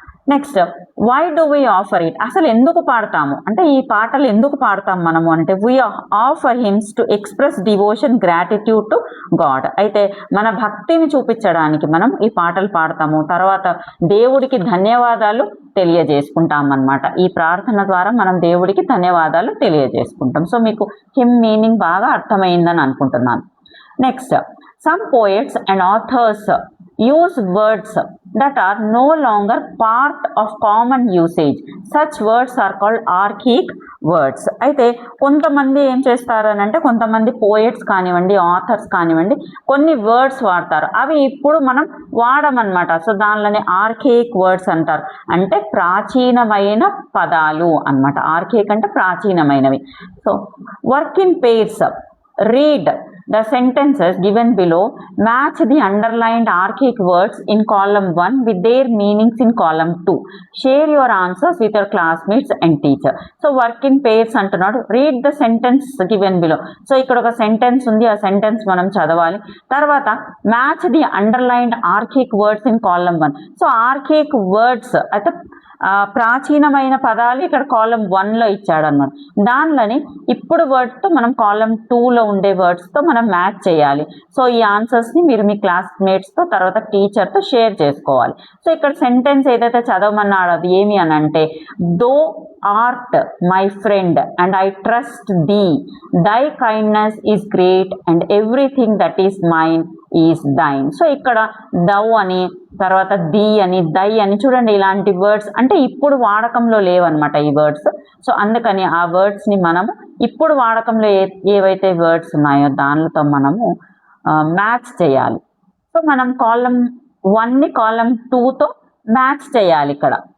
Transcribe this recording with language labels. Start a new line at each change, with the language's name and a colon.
English: Next, why do we offer it.
Telugu: అసలు ఎందుకు పాడతాము అంటే ఈ పాటలు ఎందుకు పాడతాం మనము అంటే
English: We offer hymns to express devotion, gratitude to God.
Telugu: అయితే మన భక్తిని చూపించడానికి మనం ఈ పాటలు పాడతాము, తర్వాత దేవుడికి ధన్యవాదాలు తెలియజేసుకుంటాం అన్నమాట. ఈ ప్రార్థన ద్వారా మనం దేవుడికి ధన్యవాదాలు తెలియజేసుకుంటాం. సో మీకు హిమ్ మీనింగ్ బాగా అర్థమైందని అనుకుంటున్నాను.
English: Next, some poets and authors use words that are no longer part of common usage. Such words are called archaic words.
Telugu: అయితే కొంతమంది ఏం చేస్తారు అని అంటే కొంతమంది పోయట్స్ కానివ్వండి, ఆథర్స్ కానివ్వండి కొన్ని వర్డ్స్ వాడతారు, అవి ఇప్పుడు మనం వాడమన్నమాట. సో దానిలోనే ఆర్కేయిక్ వర్డ్స్ అంటారు, అంటే ప్రాచీనమైన పదాలు అన్నమాట. ఆర్కేయిక్ అంటే ప్రాచీనమైనవి.
English: So work in pairs, read, the sentences given below match the underlined archaic words in column 1 with their meanings in column 2. Share your answers with your classmates and teacher. So work in pairs
Telugu: అంటున్నాడు.
English: read the sentence given below.
Telugu: So ఇక్కడ ఒక sentence ఉంది, ఆ sentence మనం చదవాలి. తర్వాత
English: Match the underlined archaic words in column 1.
Telugu: So ఆర్కిక్ words అయితే ప్రాచీనమైన పదాలు ఇక్కడ కాలమ్ 1లో ఇచ్చాడు అనమాట. దానిలోని ఇప్పుడు వర్డ్స్తో మనం కాలమ్ 2లో ఉండే వర్డ్స్తో మనం మ్యాచ్ చేయాలి. సో ఈ ఆన్సర్స్ని మీరు మీ క్లాస్మేట్స్తో తర్వాత టీచర్తో షేర్ చేసుకోవాలి. సో ఇక్కడ సెంటెన్స్ ఏదైతే చదవమన్నాడో అది ఏమి అని అంటే,
English: Thou art my friend and I trust thee, thy kindness is great and everything that is mine is thine.
Telugu: So ఇక్కడ thou అని తర్వాత ది అని దై అని చూడండి, ఇలాంటి వర్డ్స్ అంటే ఇప్పుడు వాడకంలో లేవన్నమాట ఈ వర్డ్స్. సో అందుకని ఆ వర్డ్స్ని మనము ఇప్పుడు వాడకంలో ఏవైతే వర్డ్స్ ఉన్నాయో దానితో మనము మ్యాచ్ చేయాలి. సో మనం కాలమ్ 1ని కాలమ్ 2తో మ్యాచ్ చేయాలి ఇక్కడ.